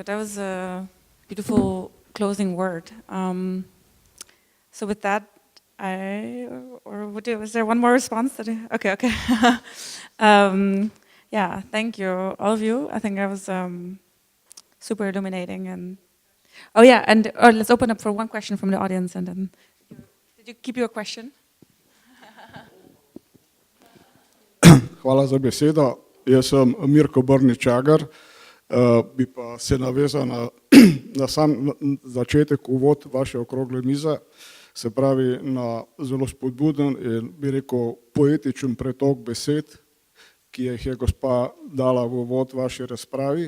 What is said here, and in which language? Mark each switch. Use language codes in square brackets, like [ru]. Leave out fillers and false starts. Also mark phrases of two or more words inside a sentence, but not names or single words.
[en] That was a beautiful closing word. So with that, is there one more response? Okay. Yeah, thank you, all of you. I think that was super illuminating. And let's open up for one question from the audience. And then, did you keep your question? [sl] Hvala za besedo. Jaz sem Mirko Brničagar, bi pa se navezal na sam začetek, uvod vaše okrogle mize, se pravi na zelo spodbuden in bi rekel poetičen pretok besed, ki jih je gospa dala v uvod vaši razpravi.